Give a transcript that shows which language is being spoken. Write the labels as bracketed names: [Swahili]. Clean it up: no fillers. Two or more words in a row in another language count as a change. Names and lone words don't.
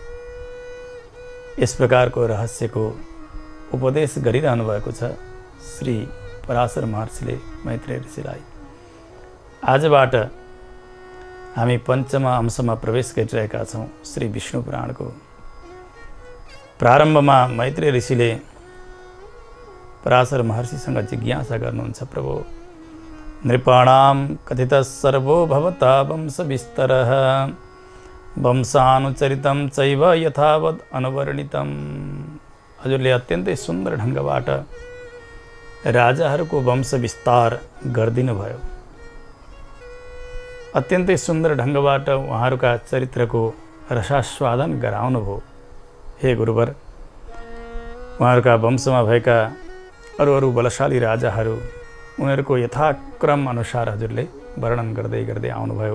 [Nepali] यस प्रकारको रहस्यको उपदेश गरिरहनु भएको छ श्री पराशर महर्षिले मैत्रेय ऋषिलाई। आजबाट हामी पञ्चम अंशमा प्रवेश गरिरहेका छौँ। श्री विष्णु पुराणको प्रारम्भमा मैत्रेय ऋषिले पराशर महर्षिसँग जिज्ञासा गर्नुहुन्छ, [Sanskrit] प्रभु नृपाणां कथितः सर्वो भवता वंश विस्तरः वंशानुचरितं चैव यथावद् अनुवर्णितं। [Nepali] हजुरले अत्यन्तै सुन्दर ढङ्गबाट राजाहरूको वंश विस्तार गरिदिनु भयो। अत्यन्तै सुन्दर ढङ्गबाट उहाँहरूका चरित्रको रसास्वादन गराउनु भयो। हे गुरुवर, उहाँहरूका वंशमा भएका अरू बलशाली राजाहरू, उनीहरूको यथाक्रम अनुसार हजुरले वर्णन गर्दै गर्दै आउनुभयो।